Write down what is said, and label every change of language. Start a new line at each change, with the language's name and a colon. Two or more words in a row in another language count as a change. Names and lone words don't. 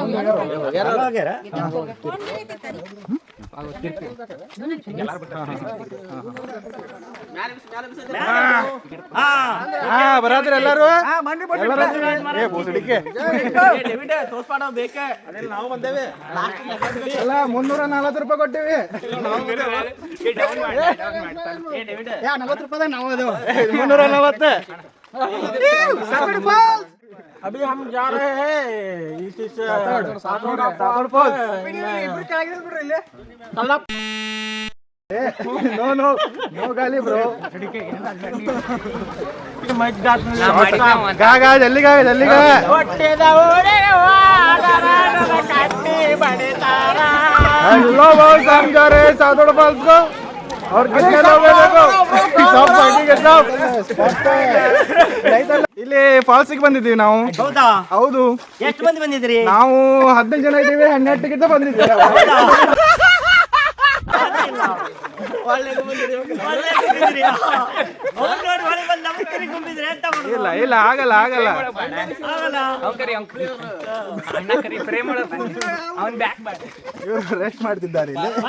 Kannada: ಬರಾದ್ರಿ ಎಲ್ಲಾರು? ತೋರ್ಸ್ಪಾಡ ಬೇಕೆ ಅದೆಲ್ಲ ನಾವು ಬಂದೇವೆ. ಎಲ್ಲ 340 ರೂಪಾಯಿ ಕೊಟ್ಟಿವಿ. 40 ರೂಪಾಯಿ ನಾವು ಅದೇವು. 340.
Hindi: अभी हम जा रहे हैं सातोड़ फॉल्स. नो गाली ब्रो. जल्दी गा
English: hello boss,
Hindi: हम जा रहे हैं सातोड़ फॉल्स को. और कितने लोग हैं देखो, सब पार्टी के सब.
Kannada: ಇಲ್ಲಿ ಫಾಲ್ಸಿಗೆ ಬಂದಿದ್ದೀವಿ ನಾವು. ಹೌದು. ಎಷ್ಟು ಮಂದಿ ಬಂದಿದ್ರಿ? ನಾವು 15 ಜನ ಇದ್ದೀವಿ. 12 ಟಿಕೆಟ್ ಬಂದಿದ್ದೀವಿ. ಇಲ್ಲ ಆಗಲ್ಲ ಇವರು ರೆಸ್ಟ್ ಮಾಡ್ತಿದ್ದಾರೆ ಇಲ್ಲಿ.